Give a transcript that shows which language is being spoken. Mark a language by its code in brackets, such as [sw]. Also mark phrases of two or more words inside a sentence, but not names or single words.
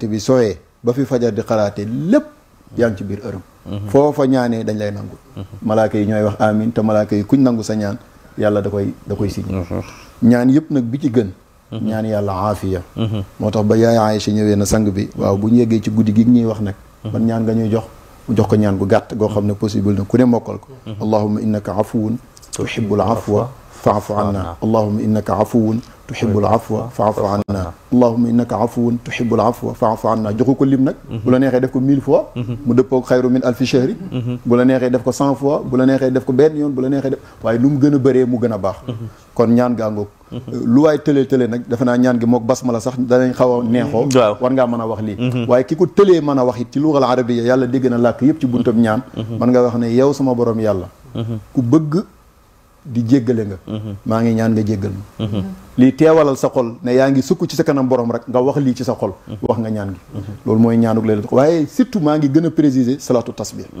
[wo] bi sooyee ba fi fajar di xalaatee lépp yaa ngi ci biir ërëm foofa ñaanee dañ lay nangu malaaka yi ñooy wax amin te malaaka yi kuñ nangu sa ñaan yàlla da koy signé ñaan yëpp nag bi ci gën ñaan yàlla aafiya moo tax ba yaay Aïcha ñëwee na sang bi waaw bu ñu yeggee ci guddi gi ñuy wax nag ban ñaan nga ñuy jox mu jox ko ñaan gu gàtt goo xam ne possible na ku ne mokkal ko [ar] اللهم إنك عفو تحب العفو فاعف عنا اللهم إنك عفو تحب العفو فاعف عنا اللهم إنك عفو تحب العفو فاعف عنا [wo] joxu ko lim nag bu la neexee def ko 1000 fois mu dëppoo [ar] خير من ألف [wo] shahri bu la neexee def ko 100 fois bu la neexee def ko benn yoon bu la neexee def waaye lu mu gën a bëree mu gën a baax kon ñaan gaa ngoog lu waay tëlee nag defe naa ñaan gi mook basmala sax danañ xaw a neexoo war ngaa mën a wax lii waaye ki ko tëlee mën a wax it ci [ar] اللغة العربية [wo] yàlla dégg na làkk yëpp ci buntab ñaan man nga wax ne yow sama borom yàlla ku bëgg di jéggale nga maa ngi ñaan nga jéggal ma lii teewalal sa xol ne yaa ngi sukk ci sa kanam borom rek nga wax lii ci sa xol wax nga ñaan gi loolu mooy ñaanuk laylatul waaye surtout maa ngi gën a préciser [ar] صلاة التسبيح